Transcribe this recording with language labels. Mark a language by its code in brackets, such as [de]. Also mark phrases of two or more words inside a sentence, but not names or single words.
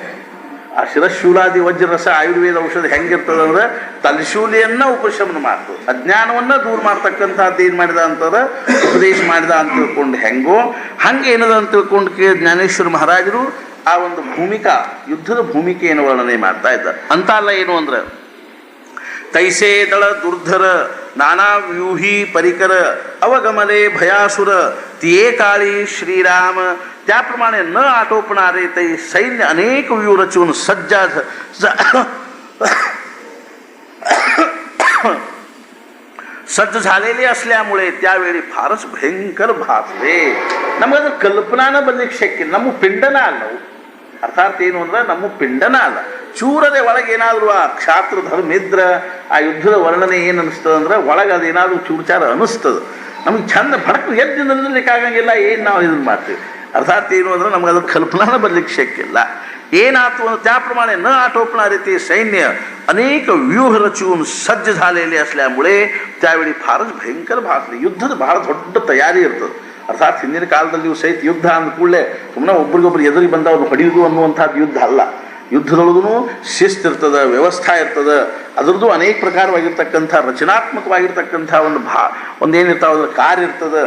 [kn] ಆ ಶಿರಶೂಲಾದಿ ವಜ್ರರಸ ಆಯುರ್ವೇದ ಔಷಧ ಹೆಂಗಿರ್ತದಂದ್ರೆ ತಲೆಶೂಲಿಯನ್ನ ಉಪಶಮನ ಮಾಡ್ತದೆ, ಅಜ್ಞಾನವನ್ನ ದೂರ ಮಾಡ್ತಕ್ಕಂಥದ್ದು ಏನು ಮಾಡಿದ ಅಂತಂದ್ರೆ ಉಪದೇಶ ಮಾಡಿದ ಅಂತ ತಿಳ್ಕೊಂಡು ಹೆಂಗೋ ಹಂಗೆ ಏನದ ಅಂತ ತಿಳ್ಕೊಂಡು ಜ್ಞಾನೇಶ್ವರ ಮಹಾರಾಜರು ಆ ಒಂದು ಭೂಮಿಕಾ ಯುದ್ಧದ ಭೂಮಿಕೆಯನ್ನು ವರ್ಣನೆ ಮಾಡ್ತಾ ಇದ್ದಾರೆ. ಅಂತ ಅಲ್ಲ ಏನು ಅಂದ್ರೆ [mr] तैसे दळ दुर्धर नाना व्यूही परिकर अवगमले भयासुर तिये काळी श्रीराम त्याप्रमाणे न आटोपणारे तै सैन्य अनेक व्यूह रचून सज्ज झालेले असल्यामुळे त्यावेळी फारच भयंकर भासले. [kn] ನಮಗೆ ಕಲ್ಪನಾನ ಬರ್ಲಿಕ್ಕೆ ಶಕ್ಯ. ನಮ್ಮ ಪಿಂಡನ ಅಲ್ಲ, ಅರ್ಥಾತ್ ಏನು ಅಂದ್ರೆ ನಮ್ಮ ಪಿಂಡನ ಅಲ್ಲ, ಚೂರದೆ ಒಳಗೆ ಏನಾದರೂ ಆ ಕ್ಷಾತ್ರ ಧರ್ಮ ಇದ್ರೆ ಆ ಯುದ್ಧದ ವರ್ಣನೆ ಏನು ಅನಿಸ್ತದೆ ಅಂದ್ರೆ ಒಳಗೆ ಅದೇನಾದರೂ ಚೂರ್ಚಾರ ಅನಿಸ್ತದೆ. ನಮಗೆ ಚಂದ ಭಡಕ್ ಎದ್ದು ನಿಲ್ಲಲಿಕ್ಕೆ ಆಗಂಗಿಲ್ಲ. ಏನು ನಾವು ಇದನ್ನು ಮಾಡ್ತೀವಿ ಅರ್ಥಾತ್ ಏನು ಅಂದ್ರೆ ನಮ್ಗೆ ಅದ್ರ ಕಲ್ಪನಾನ ಬರ್ಲಿಕ್ಕೆ ಶಕ್ಯ ಇಲ್ಲ. ಏನಾಯ್ತು ಅಂದ್ರೆ [mr] त्याप्रमाणे न आटोपणारे ते सैन्य अनेक व्यूह रचून सज्ज झालेले असल्यामुळे त्यावेळी फारच भयंकर भासले. [kn] ಯುದ್ಧದ ಬಹಳ ದೊಡ್ಡ ತಯಾರಿ ಇರ್ತದೆ. ಅರ್ಥಾತ್ ಹಿಂದಿನ ಕಾಲದಲ್ಲಿಯೂ ಸಹಿತ ಯುದ್ಧ ಅಂದ ಕೂಡಲೇ ಸುಮ್ಮನೆ ಒಬ್ರಿಗೊಬ್ರು ಎದುರಿ ಬಂದವ್ರನ್ನ ಹೊಡೆಯುವುದು ಅನ್ನುವಂಥದ್ದು ಯುದ್ಧ ಅಲ್ಲ. ಯುದ್ಧದೊಳಗೂ ಶಿಸ್ತು ಇರ್ತದೆ, ವ್ಯವಸ್ಥೆ ಇರ್ತದೆ, ಅದರದ್ದು ಅನೇಕ ಪ್ರಕಾರವಾಗಿರ್ತಕ್ಕಂಥ ರಚನಾತ್ಮಕವಾಗಿರ್ತಕ್ಕಂಥ ಒಂದೇನಿರ್ತಾವ ಅದ್ರ ಕಾರ್ಯ ಇರ್ತದೆ.